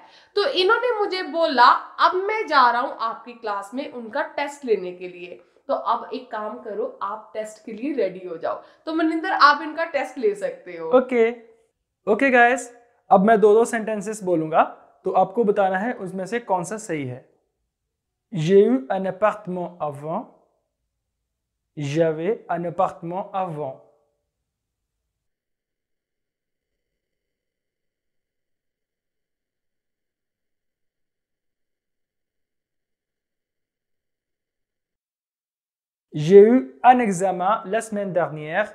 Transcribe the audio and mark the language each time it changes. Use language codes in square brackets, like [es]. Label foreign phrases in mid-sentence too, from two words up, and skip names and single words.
[hi] तो इन्होंने मुझे बोला अब मैं जा रहा हूं आपकी क्लास में उनका टेस्ट लेने के लिए। तो अब एक काम करो, आप टेस्ट के लिए रेडी हो जाओ। तो मनिंदर आप इनका टेस्ट ले सकते हो। [en] okay guys, [hi] अब मैं दो सेंटेंसेस बोलूंगा तो आपको बताना है उसमें से कौन सा सही है। [fr] J'ai eu un appartement avant. J'avais un appartement avant. J'ai eu un examen la semaine dernière.